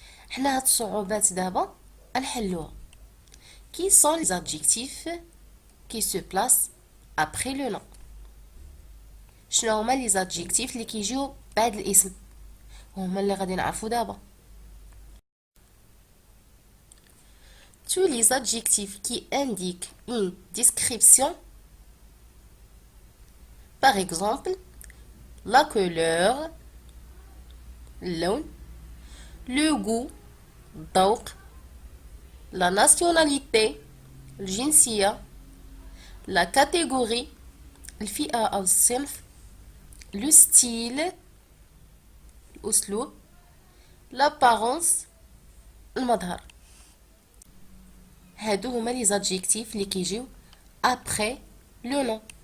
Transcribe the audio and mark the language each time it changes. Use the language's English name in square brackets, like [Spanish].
[Arabic] حنا هاد الصعوبات دابا نحلوها. [French] Qui sont les adjectifs qui se placent après le nom? [Arabic] شنو هما لي زادجيكتيف اللي كيجيو بعد الاسم؟ هما اللي غادي نعرفو دابا. [French] Tous les adjectifs qui indiquent une description, par exemple la couleur, اللون, le goût, الذوق, la nationalité, الجنسية, la catégorie, الفئة أو الصنف, le style, الأسلوب, l'apparence, المظهر. [Arabic] هادو هما لي زادجيكتيف اللي كيجيو [French] après le nom.